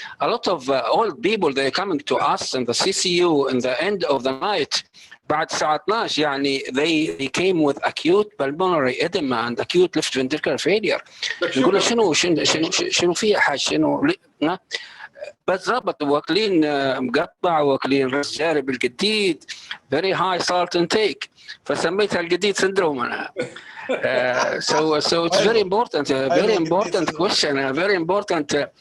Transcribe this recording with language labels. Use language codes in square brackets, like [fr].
[en] A lot of old people they coming to us in the CCU in the end of the night [ar] بعد الساعة 12 يعني [en] they came with acute pulmonary edema and acute left ventricular failure. [ar] يقولوا شنو فيها حاجة شنو بالضبط واكلين مقطع واكلين رز جاري بالجديد [en] very high salt intake [ar] فسميتها الجديد syndrome أنا. [en] So it's very important, very important question, very important.